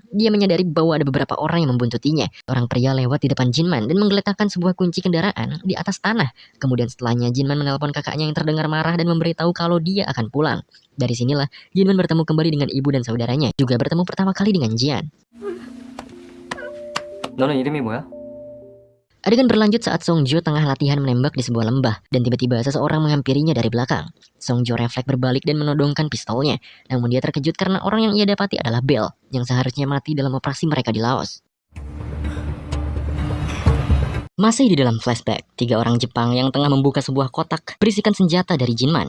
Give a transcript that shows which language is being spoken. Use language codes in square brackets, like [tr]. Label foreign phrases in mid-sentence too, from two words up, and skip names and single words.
[id] Dia menyadari bahwa ada beberapa orang yang membuntutinya. Orang pria lewat di depan Jinman dan menggeletakkan sebuah kunci kendaraan di atas tanah. Kemudian setelahnya Jinman menelpon kakaknya yang terdengar marah dan memberitahu kalau dia akan pulang. Dari sinilah Jinman bertemu kembali dengan ibu dan saudaranya. Juga bertemu pertama kali dengan Jian. [ko] 너는 이름이 뭐야? [id] Adegan berlanjut saat Songjo tengah latihan menembak di sebuah lembah dan tiba-tiba seseorang menghampirinya dari belakang. Songjo refleks berbalik dan menodongkan pistolnya, namun dia terkejut karena orang yang ia dapati adalah Bell yang seharusnya mati dalam operasi mereka di Laos. Masih di dalam flashback, 3 orang Jepang yang tengah membuka sebuah kotak berisikan senjata dari Jinman.